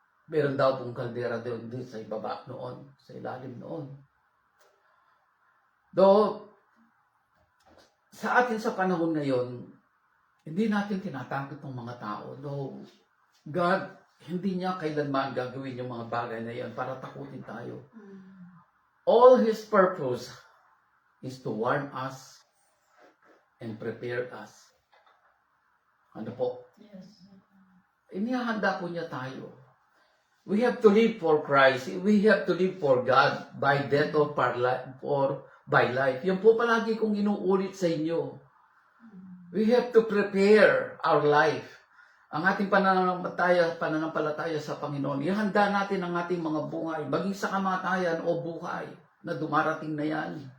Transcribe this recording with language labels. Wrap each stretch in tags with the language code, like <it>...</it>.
<tl>Meron daw pong kaldera doon sa ibaba noon, sa ilalim noon. Though, sa atin sa panahon ngayon, hindi natin tinatakot ng mga tao. Though, God, hindi niya kailanman gagawin yung mga bagay na yan para takutin tayo.</tl> <en>All His purpose is to warn us and prepare us.</en> <tl>Ano po?</tl> <en>Yes.</en> <tl>Inihahanda po niya tayo.</tl> <en>We have to live for Christ. We have to live for God by death or by life.</en> <tl>Yan po palagi kong inuulit sa inyo.</tl> <en>We have to prepare our life.</en> <tl>Ang ating pananampalataya sa Panginoon, ihanda natin ang ating mga buhay, maging sa kamatayan o buhay na dumarating na yan.</tl>